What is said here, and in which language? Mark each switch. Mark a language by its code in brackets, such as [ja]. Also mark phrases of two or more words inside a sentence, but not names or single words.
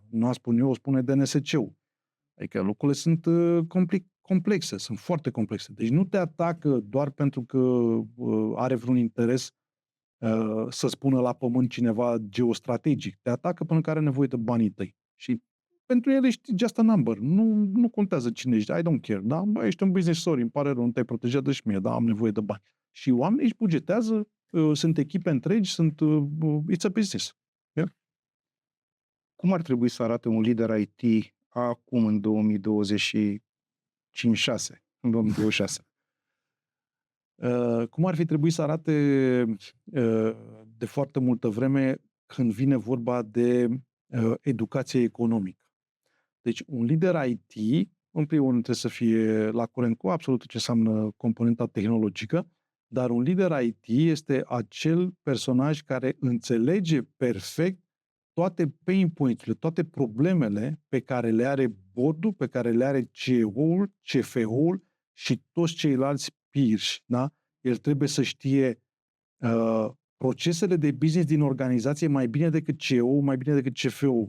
[ro] Nu spun eu, o spune DNSC-ul. Adică lucrurile sunt complexe, sunt foarte complexe. Deci nu te atacă doar pentru că are vreun interes să spună la pământ cineva geostrategic. Te atacă până care are nevoie de banii tăi. Și pentru el ești [en] just a number. [ro] Nu contează cine ești. [en] I don't care. [ro] Da? Ești un business, sorry, îmi pare rău, nu te-ai protejat de mie, da? Am nevoie de bani. Și oamenii își bugetează, sunt echipe întregi, [en] it's a business. Yeah? [ro] Cum ar trebui să arate un lider IT acum în 2025-6, în 2026? Cum ar fi trebuit să arate de foarte multă vreme când vine vorba de educație economică? Deci un lider IT, în primul rând, trebuie să fie la curent cu absolut ce înseamnă componenta tehnologică, dar un lider IT este acel personaj care înțelege perfect toate [en] pain points-urile, [ro] toate problemele pe care le are board-ul, pe care le are CEO-ul, CFO-ul și toți ceilalți peers, da? El trebuie să știe procesele de business din organizație mai bine decât CEO-ul, mai bine decât CFO-ul.